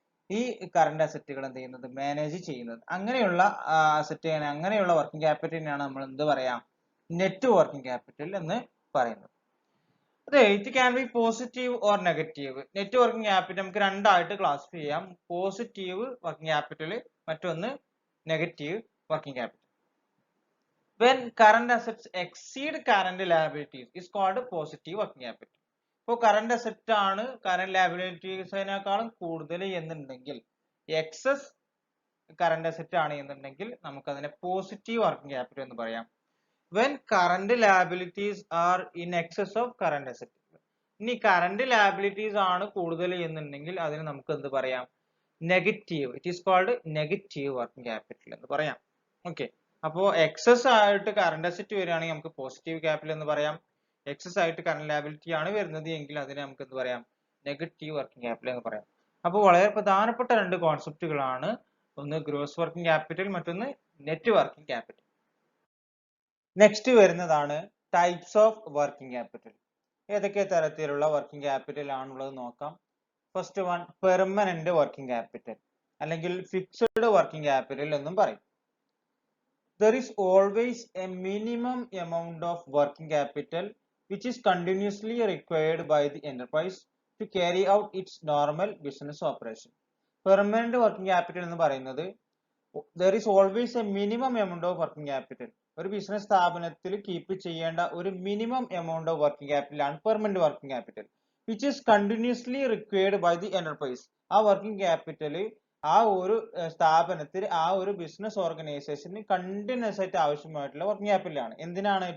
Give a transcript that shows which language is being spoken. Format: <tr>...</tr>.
<ml>ഈ കറന്റ് അസറ്റുകൾ എന്ത് ചെയ്യുന്നത്? മാനേജ് ചെയ്യുന്നത്. അങ്ങനെയുള്ള അസറ്റ്, അങ്ങനെയുള്ള വർക്കിംഗ് ക്യാപിറ്റലിനാണ് നമ്മൾ എന്ത് പറയാം? നെറ്റ് വർക്കിംഗ് ക്യാപിറ്റൽ എന്ന് പറയുന്നത്. അതെ,</ml> <en>It can be positive or negative.</en> <ml>Net working capital നമുക്ക് രണ്ടായിട്ട് ക്ലാസിഫൈ ചെയ്യാം. പോസിറ്റീവ് വർക്കിംഗ് ക്യാപിറ്റൽ, മറ്റൊന്ന് negative working capital.</ml> <en>When current assets exceed current liabilities is called positive working capital.</en> <ml>ഇപ്പോൾ കറന്റ് അസറ്റ് ആണ് current ലയബിലിറ്റീസിനേക്കാളും കൂടുതൽ എന്നുണ്ടെങ്കിൽ, എക്സസ് കറന്റ് അസറ്റ് ആണ് എന്നുണ്ടെങ്കിൽ നമുക്ക് അതിനെ പോസിറ്റീവ് വർക്കിംഗ് ക്യാപിറ്റൽ എന്ന് പറയാം.</ml> <en>When current liabilities are in excess of current assets.</en> <ml>ഇനി കറന്റ് ലയബിലിറ്റീസ് ആണ് കൂടുതൽ എന്നുണ്ടെങ്കിൽ അതിന് നമുക്ക് എന്ത് പറയാം? Negative.</ml> <en>it is called negative working capital</en> <ml>എന്ന് പറയാം. ഓക്കെ, അപ്പോൾ എക്സസ് ആയിട്ട് കറന്റ് അസറ്റ് വരികയാണെങ്കിൽ നമുക്ക് പോസിറ്റീവ് ക്യാപിറ്റൽ എന്ന് പറയാം. എക്സസ് ആയിട്ട് കറന്റ് ലയബിലിറ്റി ആണ് വരുന്നത് എങ്കിൽ അതിനെ നമുക്ക് എന്ത് പറയാം? നെഗറ്റീവ് വർക്കിംഗ് ക്യാപിറ്റൽ എന്ന് പറയാം. അപ്പോൾ വളരെ പ്രധാനപ്പെട്ട 2 കോൺസെപ്റ്റുകളാണ്. ഒന്ന് ഗ്രോസ് വർക്കിംഗ് ക്യാപിറ്റൽ, മറ്റൊന്ന് നെറ്റ് വർക്കിംഗ് ക്യാപിറ്റൽ. നെക്സ്റ്റ് വരുന്നതാണ് ടൈപ്സ് ഓഫ് വർക്കിംഗ് ക്യാപിറ്റൽ. ഏതൊക്കെ തരത്തിലുള്ള വർക്കിംഗ് ക്യാപിറ്റൽ ആണുള്ളത് നോക്കാം.</ml> <en>first one</en> <ml>permanent working capital അല്ലെങ്കിൽ ഫിക്സഡ് വർക്കിംഗ് ക്യാപിറ്റൽ എന്നും പറയും.</ml> <en>There is always a minimum amount of working capital which is continuously required by the enterprise to carry out its normal business operation. Permanent working capital</en> <ml>എന്ന് പറയുന്നത്</ml> <en>there is always a minimum amount of working capital.</en> <ml>ഒരു business സ്ഥാപനത്തിൽ keep ചെയ്യേണ്ട ഒരു minimum amount of working capital ആണ് permanent working capital,</ml> <en>Which is continuously required by the enterprise.</en> <ml>ആ working capital ആ ഒരു സ്ഥാപനത്തിൽ, ആ ഒരു ബിസിനസ് ഓർഗനൈസേഷന് കണ്ടിന്യൂസ് ആയിട്ട് ആവശ്യമായിട്ടുള്ള വർക്കിംഗ് ക്യാപിറ്റൽ ആണ്. എന്തിനാണ്?</ml>